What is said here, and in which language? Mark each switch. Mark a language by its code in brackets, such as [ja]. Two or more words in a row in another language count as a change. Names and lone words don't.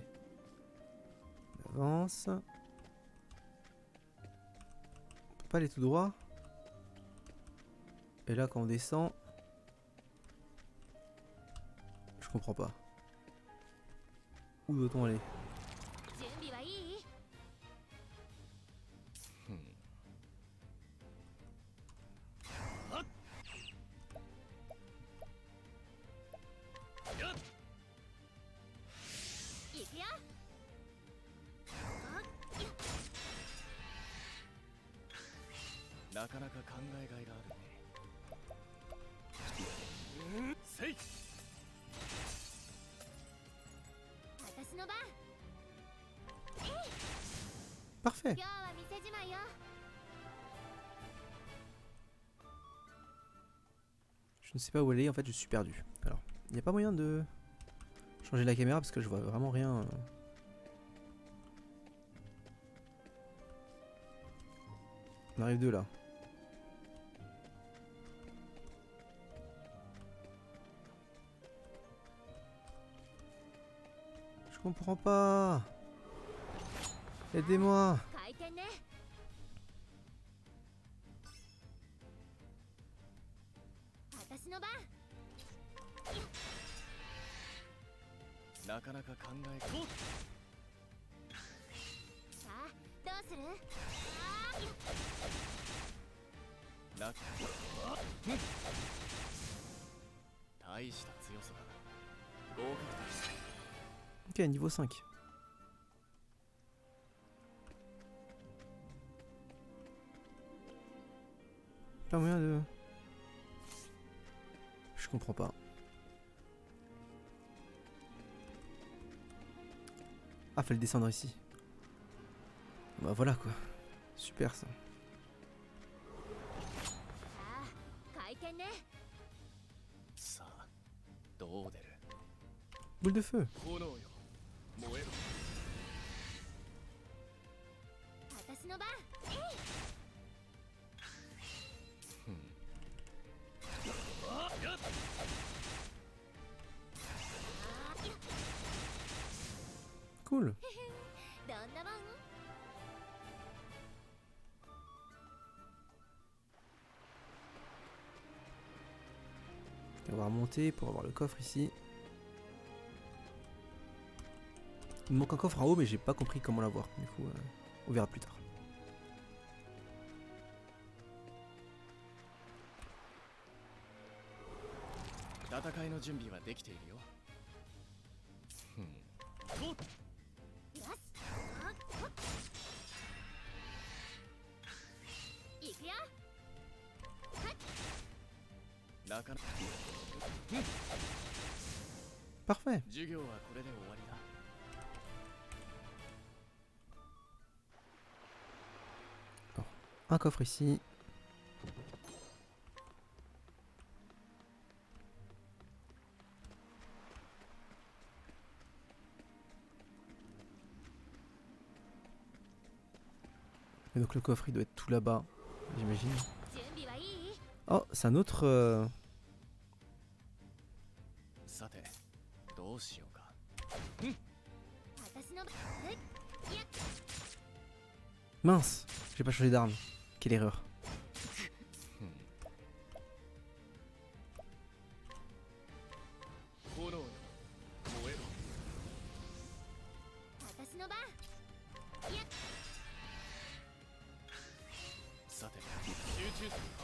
[fr] On avance. On peut pas aller tout droit. Et là, quand on descend... Je comprends pas. Où doit-on aller? [ja] 準備はいい？ 行くよ。なかなか考えがいがあるね。せい。私の番。 [fr] Parfait. [ja] 今日は店じまいよ。 [fr] Je ne sais pas où aller, en fait je suis perdu. Alors, il n'y a pas moyen de changer la caméra parce que je vois vraiment rien. On arrive de là. Je comprends pas. Aidez-moi. [ja] 回転ね。 私の番。なかなか考えが。さあ、どうする？あな。大した強さだ。合格だ。 [fr] Ok, niveau 5. Pas moyen de... Je comprends pas. Ah, fallait descendre ici. Bah voilà quoi. Super ça. [ja] あ、回転ね。さあ、どう出る？ [fr] Boule de feu. [ja] 炎よ、燃えろ。私の番。 [fr] Cool. [ja] どんな番？ [fr] On va remonter pour avoir le coffre ici. Il me manque un coffre en haut mais j'ai pas compris comment l'avoir. Du coup, on verra plus tard. [ja] 戦いの準備はできているよ。よし。あ、ほっ。行くよ。なかなか。 [fr] Parfait. [ja] 授業はこれで終わりだ。 [fr] Un coffre ici. Et donc le coffre il doit être tout là-bas, j'imagine. [ja] 準備はいい？ [fr] Oh, c'est un autre... [ja] さて、どうしようか。私の番。えいや。 [fr] Mince, j'ai pas changé d'arme. Quelle erreur. [ja] 炎よ、燃えろ。私の番。いや。さて、集中する。